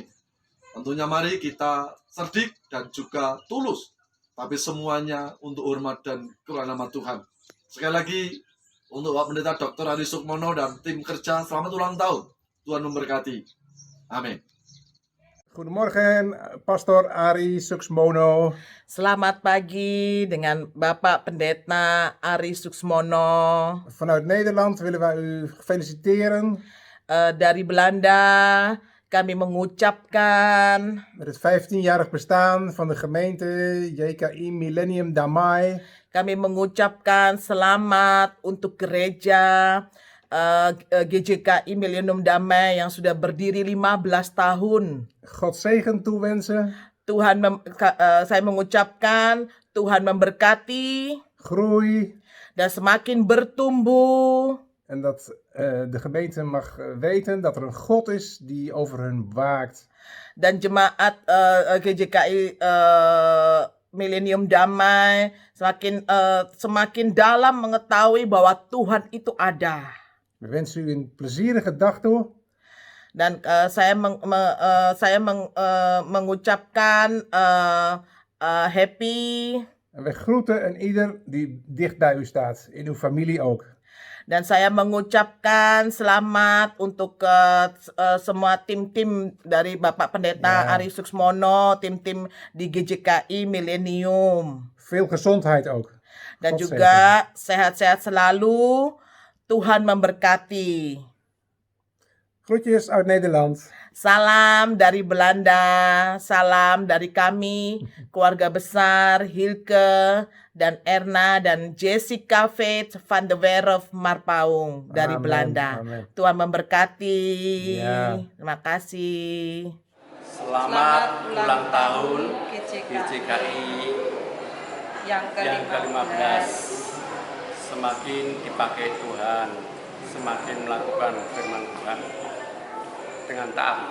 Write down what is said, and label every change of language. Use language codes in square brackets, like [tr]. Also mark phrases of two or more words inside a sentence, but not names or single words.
[id] Tentunya mari kita cerdik dan juga tulus, tapi semuanya untuk hormat dan kemuliaan nama Tuhan. Sekali lagi, untuk Bapak Pendeta Dr. Ari Sukmono dan tim kerja, selamat ulang tahun. Tuhan memberkati. Amin. [nl] Goedemorgen, Pastor Ari Suksmono. [id] Selamat pagi dengan Bapak Pendeta Ari Suksmono. [nl] Vanuit Nederland willen wij u feliciteren [id] Dari Belanda kami mengucapkan [nl] met het 15-jarig bestaan van de gemeente JKI Milenium Damai. [id] kami mengucapkan selamat untuk gereja GJKI Milenium Damai yang sudah berdiri 15 tahun. [nl] God zegen toewensen, [id] Saya mengucapkan Tuhan memberkati [nl] groei [id] dan semakin bertumbuh. [nl] en dat de gemeente mag weten dat er een God is die over hun waakt. [id] Dan jemaat GJKI Milenium Damai semakin dalam mengetahui bahwa Tuhan itu ada. [nl] We wensen u een plezierige dag toe. [id] Dan saya mengucapkan happy. [nl] En we groeten een ieder die dicht bij u staat, in uw familie ook. [id] Dan saya mengucapkan selamat untuk semua tim-tim dari Bapak Pendeta Ari Suksmono, tim-tim di GJKI Milenium. [nl] Veel gezondheid ook. [id] Dan [nl] God [id] juga sehat-sehat selalu. Tuhan memberkati. [nl] Groetjes uit Nederland. [id] Salam dari Belanda, salam dari kami, keluarga besar Hilke dan Erna dan Jessica Faith van de Werf Marpaung dari Amen, Belanda. amen. Tuhan memberkati. Ya. Terima kasih. Selamat ulang tahun GJKI yang ke-15. Semakin dipakai Tuhan, semakin melakukan firman Tuhan dengan taat.